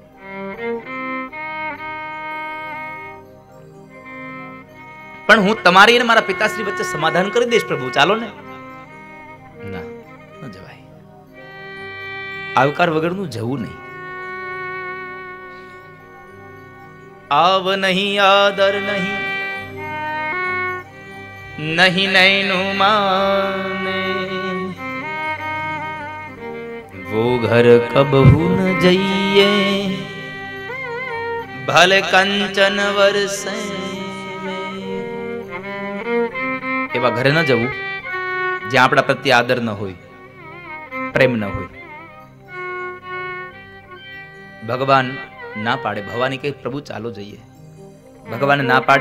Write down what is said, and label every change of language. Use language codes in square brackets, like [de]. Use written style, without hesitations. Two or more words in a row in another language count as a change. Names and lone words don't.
[gu] પણ હું તમારી અને મારા પિતાશ્રી વચ્ચે સમાધાન કરી દઈશ પ્રભુ, ચાલો ને. ના, ન જવાય. આવકાર વગરનું જવું નહીં. આવ નહીં, આદર નહીં, [hi] नहीं नैनु माने, वो घर कबहू न जइए, भले कंचन वरसे. [gu] એવા ઘરે ન જવું જ્યાં આપણા પ્રત્યે આદર ન હોય, પ્રેમ ન હોય. ભગવાન ના પાડે. ભવાની કહે, પ્રભુ ચાલો જઈએ. ભગવાને ના પાડી.